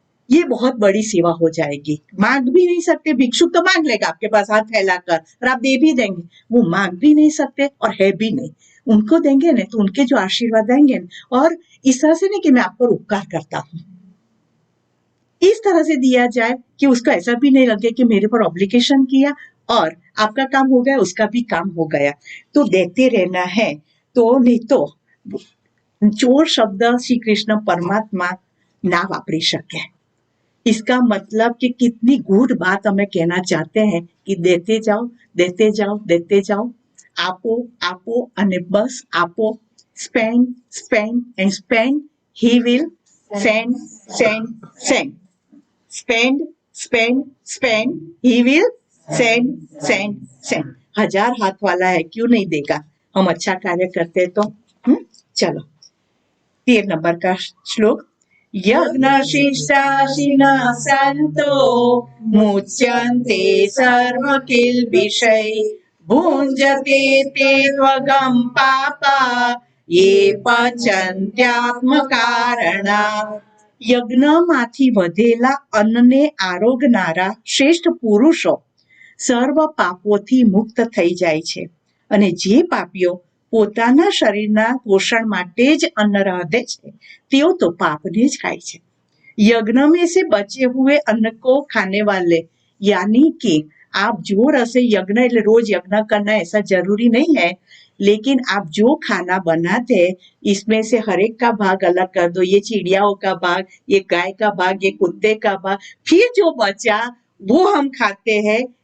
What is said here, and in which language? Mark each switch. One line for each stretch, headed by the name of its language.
Hindi: ये बहुत बड़ी सेवा हो जाएगी। मांग भी नहीं सकते, भिक्षुक तो मांग लेगा आपके पास हाथ फैलाकर और आप दे भी देंगे, वो मांग भी नहीं सकते और है भी नहीं। उनको देंगे ना तो उनके जो आशीर्वाद आएंगे, और इस तरह से नहीं कि मैं आप पर उपकार करता हूँ, इस तरह से दिया जाए कि उसको ऐसा भी नहीं लगे कि मेरे पर ऑब्लिगेशन किया और आपका काम हो गया, उसका भी काम हो गया। तो देते रहना है। तो नहीं तो
Gujarati: ચોર શબ્દ શ્રી કૃષ્ણ પરમાત્મા ના વાપરી શકે।
Hindi: इसका मतलब कि कितनी गूढ़ बात हमें कहना चाहते हैं कि देते जाओ, देते जाओ, देते जाओ,
Gujarati: आपो आपो અને બસ આપો,
English: spend spend and spend, he will send send
Hindi: send।
English: Spend spend spend, he will send send send.
Hindi: 1000 हाथ वाला है, क्यों नहीं देगा? हम अच्छा कार्य करते तो। चलो 13 नंबर का श्लोक।
Sanskrit: यज्ञशिष्टाशिनः सन्तो मुच्यन्ते सर्वकिल्बिषै भुञ्जते ते त्वगं पापा ये पचन्त्यात्मकारणात्।
Gujarati: યજ્ઞમાંથી વધેલા અન્નને આરોગનારા શ્રેષ્ઠ પુરુષો સર્વ પાપોથી મુક્ત થઈ જાય છે, અને જે પાપીઓ પોતાના શરીરના પોષણ માટે જ અન્ન રાંધે છે તેઓ તો પાપને જ ખાય છે।
Hindi: यज्ञ में से बचे हुए अन्न को खाने वाले, यानी कि आप जो रसे यज्ञ એટલે रोज यज्ञ करना ऐसा जरूरी नहीं है, लेकिन आप जो खाना बनाते हैं इसमें से हर एक का भाग अलग कर दो। ये चिड़ियाओं का भाग, ये गाय का भाग, ये कुत्ते का भाग, फिर जो बचा वो हम खाते हैं।